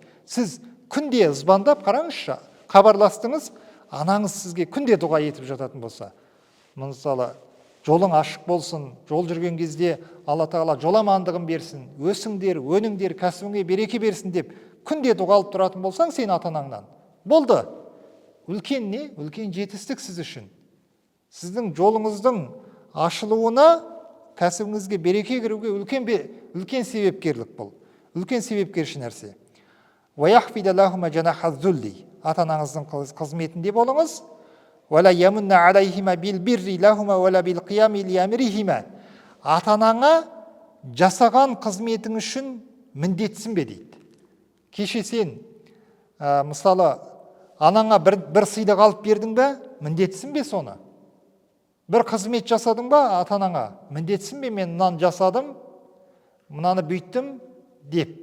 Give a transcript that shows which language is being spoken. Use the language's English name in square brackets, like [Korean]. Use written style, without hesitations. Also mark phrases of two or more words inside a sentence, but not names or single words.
[Kazakh] Сіз күнде звондап қараңызшы, хабарластыңыз, анаңыз сізге күнде дұға етіп жататын болса, мысалы, жолың ашық болсын, жол жүрген кезде Алла тағала жол амандығын берсін, өсіңдер, өніңдер, кәсібіңе береке берсін деп күнде дұға алып тұратын болсаң сен ата-анаңнан, болды. үлкен не? Үлкен жетістік сіз үшін. Сіздің жолыңыздың ашылуына, кәсібіңізге береке кіруге үлкен себепкерлік бұл. Үлкен себепкерші нәрсе. [Arabic] وَيَحْفِدَ لَهُمَ جَنَاحَ الذُّلِّ [Kazakh] Ата-анаңыздың қызметінде болыңыз. [Arabic] وَلَا يَمُنَّ عَلَيْهِمَا بِالْبِرِّ لَهُمَا وَلَا بِالْقِيَامِ لِأَمْرِهِمَا [Kazakh] Ата-анаңа жасаған қызметің үшін міндетсінбе дейді. Кеше сен, мысалы, анаңа бір сыйлық алып бердің бе, міндетсінбе соны? Бір қызмет жасадың ба ата-анаңа, міндетсінбе мен мынаны жасадым, мынаны бүйттім деп.